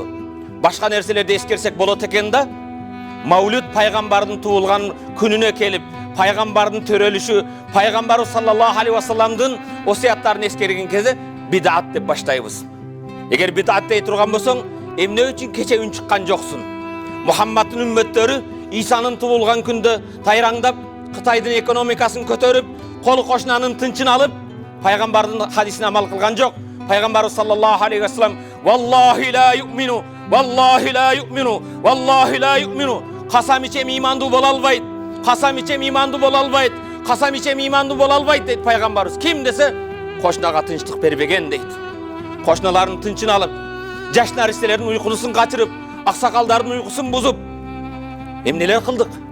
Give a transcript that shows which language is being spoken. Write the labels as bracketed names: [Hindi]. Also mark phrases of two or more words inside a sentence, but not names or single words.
[Kyrgyz] Башка нерселерди эскерсек болот экен да. Маулуд пайгамбардын туулган күнүнө келип, пайгамбардын төрөлүшү, пайгамбарыбыз [Arabic] صلى الله عليه [Kyrgyz] вассаламдын осуяттарын эскерген кезде бидат деп баштайбыз. Эгер бидат дей турган болсоң, эмне үчүн кече үн чыккан жоксун? Мухаммадтын үммөттөрү Исанын туулган күндө тайраңдап, Кытайдын экономикасын көтөрүп, кол кошунанын тынчын алып, пайгамбардын хадисине амал кылган жок. [Arabic] Пайгамбарыбыз صلى الله عليه وسلم والله لا يؤمن، والله لا يؤمن، والله لا يؤمن. [Kyrgyz] Касам ичем имандуу боло албайт. Касам ичем имандуу боло албайт. Касам ичем имандуу боло албайт дейт пайгамбарыбыз. Ким десе, кошунага тынчтык бербеген дейт. Кошуналарын тынчын алып, жаш наристелердин уйкусун качырып, аксакалдардын уйкусун бузуп, эмнелер кылдык?